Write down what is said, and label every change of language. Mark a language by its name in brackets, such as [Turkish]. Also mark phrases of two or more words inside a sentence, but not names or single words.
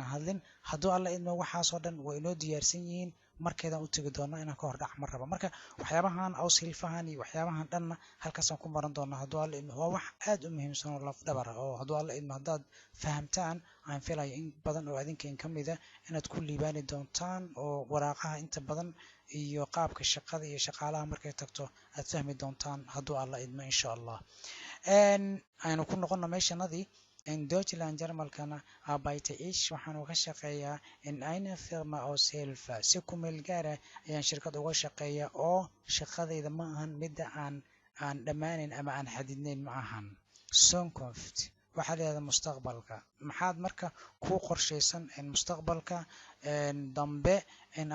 [Somali] hadlin hadduu alla idmo waxaasoo dhan way inoo diyaarsan yihiin markeedaan u tegi doonaa inaan ka hor dhac mar raba marka waxyaabahan awsilfahan iyo waxyaabahan dhanna halkaasaan ku maran doonaa hadduu alla idmo waa wax aad u muhiimsan oo laf dhabar ah oo hadduu alla idmo haddaad fahamtaan aan filayo in badan oo adinkan ka mida inaad ku liibaani doontaan oo waraaqaha inta badan iyo qaabka shaqada iyo shaqaalaha markay tagto aad fahmi doontaan hadduu alla idmo [Arabic] إن شاء الله [Somali] aynu ku noqono meeshanadii [German] in Deutschland [Somali] Jarmalkana [German] arbeite ich [Somali] waxaan uga shaqeeyaa [German] in einer Firma Aushilfe [Somali] si ku meel gaara ayaan shirkad uga shaqeeyaa oo shaqadayda ma ahan midda aan dhammaanin ama aan xadidnayn ma ahan Zukunft waxaa la yidhahdaa mustaqbalka maxaad marka ku qorshaysan mustaqbalka dambe in